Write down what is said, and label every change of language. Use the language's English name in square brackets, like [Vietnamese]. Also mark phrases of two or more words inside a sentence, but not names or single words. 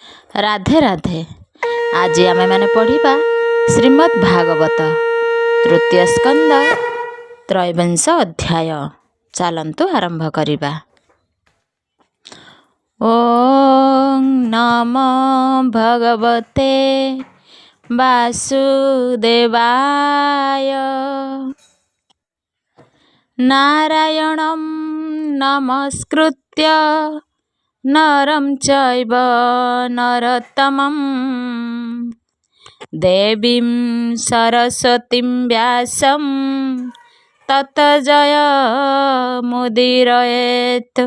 [Odia] ରାଧେ ରାଧେ। ଆଜି ଆମେ ମାନେ ପଢ଼ିବା ଶ୍ରୀମଦ୍ ଭାଗବତ ତୃତୀୟ ସ୍କନ୍ଧ ତ୍ରୟୋବିଂଶ ଅଧ୍ୟାୟ। ଚାଲନ୍ତୁ ଆରମ୍ଭ କରିବା। [Sanskrit] ओं नमो भगवते वासुदेवाय। नारायणं नमस्कृत्य नरं चैव नरोत्तमं देवीं सरस्वतीं व्यासं ततो जयमुदीरयेत्।